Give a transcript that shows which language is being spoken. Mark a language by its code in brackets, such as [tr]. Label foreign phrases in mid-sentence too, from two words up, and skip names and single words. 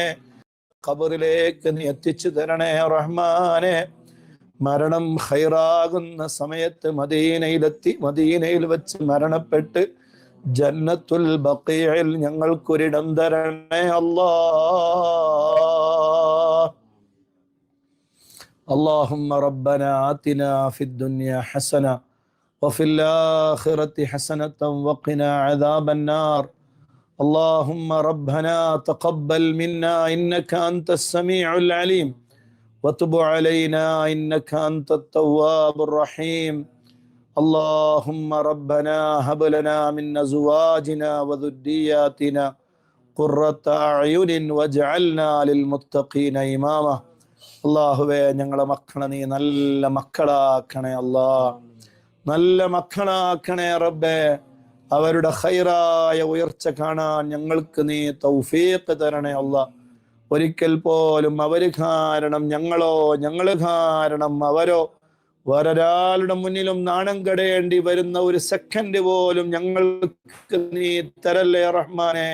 [ml] ഖബറിലേക്ക് നീ എത്തിച്ചു തരണേ റഹ്മാനെ. മരണം ഖൈറാകുന്ന സമയത്ത് മദീനയിലെത്തി, മദീനയിൽ വെച്ച് മരണപ്പെട്ട് ജന്നത്തുൽ ബഖീഇൽ ഞങ്ങൾക്കൊരിടം തരണേ അല്ലാഹ്. [ar] اللهم ربنا آتنا في الدنيا حسنة وفي الآخرة حسنة وقنا عذاب النار. اللهم ربنا تقبل منا إنك أنت السميع العليم وتب علينا إنك أنت التواب الرحيم. اللهم ربنا هب لنا من أزواجنا وذرياتنا قرة أعين واجعلنا للمتقين إماما. [ml] അല്ലാഹുവേ, ഞങ്ങളെ മക്കളെ നീ നല്ല മക്കളാക്കണേ അല്ലാഹ്, നല്ല മക്കളാക്കണേ റബ്ബേ. അവരുടെ ഖൈറായ ഉയർച്ച കാണാൻ ഞങ്ങൾക്ക് നീ തൗഫീഖ് തരണേ അല്ലാഹ്. ഒരിക്കൽ പോലും അവര് കാരണം ഞങ്ങളോ ഞങ്ങള് കാരണം അവരോ വേറൊരാളുടെ മുന്നിലും നാണം കെടേണ്ടി വരുന്ന ഒരു സെക്കൻഡ് പോലും ഞങ്ങൾക്ക് നീ തരല്ലേ റഹ്മാനെ.